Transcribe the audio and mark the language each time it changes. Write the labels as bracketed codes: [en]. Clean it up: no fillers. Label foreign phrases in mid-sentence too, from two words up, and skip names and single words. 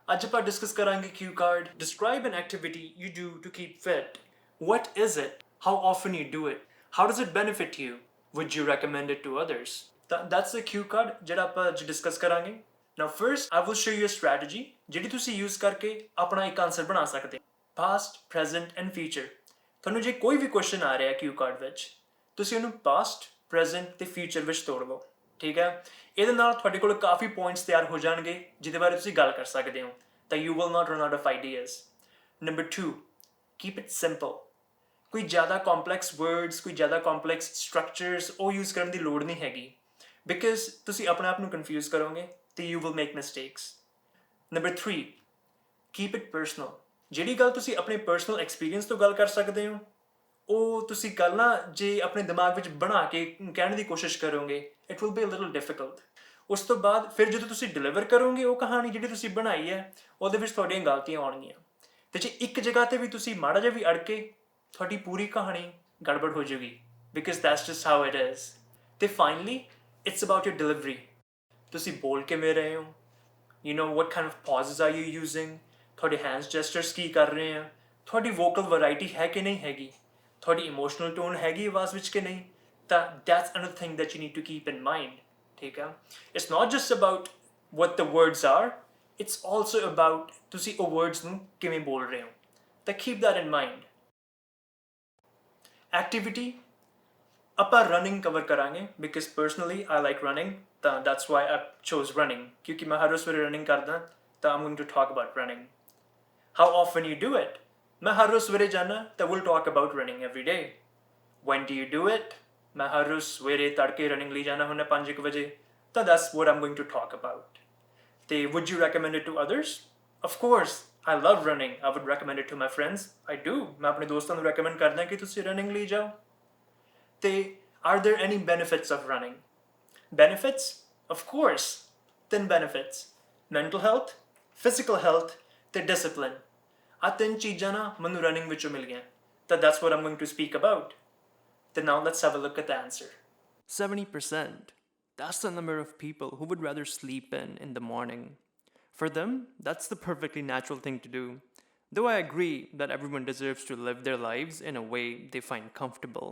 [pa] ਅੱਜ ਆਪਾਂ ਡਿਸਕਸ ਕਰਾਂਗੇ [en] cue card. Describe an activity you do to keep fit. What is it? How often you do it? How does it benefit you? Would you recommend it to others? That's the cue card [pa] ਜਿਹੜਾ ਆਪਾਂ ਅੱਜ ਡਿਸਕਸ ਕਰਾਂਗੇ. [en] Now first I will show you a strategy [pa] ਜਿਹੜੀ ਤੁਸੀਂ use ਕਰਕੇ ਆਪਣਾ ਇੱਕ ਆਨਸਰ ਬਣਾ ਸਕਦੇ ਹੋ. [en] Past, present and future. [pa] ਤੁਹਾਨੂੰ ਜੇ ਕੋਈ ਵੀ ਕੁਐਸਚਨ ਆ ਰਿਹਾ cue card ਵਿੱਚ ਤੁਸੀਂ ਉਹਨੂੰ [en] past, present [pa] ਤੇ future ਵਿੱਚ ਤੋੜ ਲਓ. ਠੀਕ ਹੈ, ਇਹਦੇ ਨਾਲ ਤੁਹਾਡੇ ਕੋਲ ਕਾਫੀ ਪੁਆਇੰਟਸ ਤਿਆਰ ਹੋ ਜਾਣਗੇ ਜਿਹਦੇ ਬਾਰੇ ਤੁਸੀਂ ਗੱਲ ਕਰ ਸਕਦੇ ਹੋ ਤਾਂ [en] you will not run out of ideas. Number 2, keep it simple. [pa] ਕੋਈ ਜ਼ਿਆਦਾ [en] complex words, [pa] ਕੋਈ ਜ਼ਿਆਦਾ [en] complex structures [pa] ਉਹ ਯੂਜ਼ ਕਰਨ ਦੀ ਲੋੜ ਨਹੀਂ ਹੈਗੀ ਬਿਕਾਜ਼ ਤੁਸੀਂ ਆਪਣੇ ਆਪ ਨੂੰ ਕਨਫਿਊਜ਼ ਕਰੋਗੇ ਤੇ [en] you will make mistakes. Number 3, keep it personal. [pa] ਜਿਹੜੀ ਗੱਲ ਤੁਸੀਂ ਆਪਣੇ [en] personal experience [pa] ਤੋਂ ਗੱਲ ਕਰ ਸਕਦੇ ਹੋ ਉਹ ਤੁਸੀਂ ਗੱਲ ਨਾ ਜੇ ਆਪਣੇ ਦਿਮਾਗ ਵਿੱਚ ਬਣਾ ਕੇ ਕਹਿਣ ਦੀ ਕੋਸ਼ਿਸ਼ ਕਰੋਗੇ [en] it will be a little difficult. [pa] ਉਸ ਤੋਂ ਬਾਅਦ ਫਿਰ ਜਦੋਂ ਤੁਸੀਂ ਡਿਲੀਵਰ ਕਰੋਗੇ ਉਹ ਕਹਾਣੀ ਜਿਹੜੀ ਤੁਸੀਂ ਬਣਾਈ ਹੈ ਉਹਦੇ ਵਿੱਚ ਤੁਹਾਡੀਆਂ ਗਲਤੀਆਂ ਆਉਣਗੀਆਂ ਤੇ ਜੇ ਇੱਕ ਜਗ੍ਹਾ ਤੇ ਵੀ ਤੁਸੀਂ ਮਾੜਾ ਜਿਹਾ ਵੀ ਅੜ ਕੇ ਤੁਹਾਡੀ ਪੂਰੀ ਕਹਾਣੀ ਗੜਬੜ ਹੋ ਜਾਊਗੀ [en] because that's just how it is. ਤੇ finally it's about your delivery. [pa] ਤੁਸੀਂ ਬੋਲ ਕਿਵੇਂ ਰਹੇ ਹੋ, [en] you know what kind of pauses are you using, [pa] ਤੁਹਾਡੇ [en] hands gestures [pa] ਕੀ ਕਰ ਰਹੇ ਆ, ਤੁਹਾਡੀ [en] vocal variety [pa] ਹੈ ਕਿ ਨਹੀਂ ਹੈਗੀ, ਤੁਹਾਡੀ [en] emotional tone [pa] ਹੈਗੀ ਆਵਾਜ਼ ਵਿੱਚ ਕਿ ਨਹੀਂ ਤਾਂ [en] that's another thing that you need to keep in mind. [pa] ਠੀਕ ਹੈ, [en] it's not just about what the words are, it's also about [pa] ਤੁਸੀਂ ਉਹ words ਨੂੰ ਕਿਵੇਂ ਬੋਲ ਰਹੇ ਹੋ [en] ਤਾਂ keep that in mind. Activity ਆਪਾਂ running cover ਕਰਾਂਗੇ because personally I like running ਤਾਂ that's why I chose running [pa] ਕਿਉਂਕਿ ਮੈਂ ਹਰ ਰੋਜ਼ ਸਵੇਰੇ running ਕਰਦਾ ਤਾਂ [en] I'm going to talk about running. How often you do it? [pa] ਮੈਂ ਹਰ ਰੋਜ਼ ਸਵੇਰੇ ਜਾਣਾ ਤਾਂ [en] we'll talk about running every day. When do you do it? [pa] ਮੈਂ ਹਰ ਰੋਜ਼ ਸਵੇਰੇ ਤੜਕੇ running ਲਈ ਜਾਣਾ ਹੁੰਦਾ 5 ਵਜੇ ਤਾਂ [en] that's what I'm going to talk about. ਤੇ would you recommend it to others? Of course, I love running. I would recommend it to my friends. I do. [pa] ਮੈਂ ਆਪਣੇ ਦੋਸਤਾਂ ਨੂੰ recommend ਕਰਦਾ ਕਿ ਤੁਸੀਂ running ਲਈ ਜਾਓ. [en] ਤੇ are there any benefits of running? Benefits? Of course. 3 benefits. Mental health, physical health ਤੇ discipline. [pa] ਆ 3 ਚੀਜ਼ਾਂ ਨਾ ਮੈਨੂੰ ਰਨਿੰਗ ਵਿੱਚੋਂ ਮਿਲ ਗਈਆਂ ਤਾਂ [en] that's what I'm going to speak about. Then now let's have a look at the answer. 70%. That's the number of people who would rather sleep in the morning. For them, that's the perfectly natural thing to do. Though I agree that everyone deserves to live their lives in a way they find comfortable.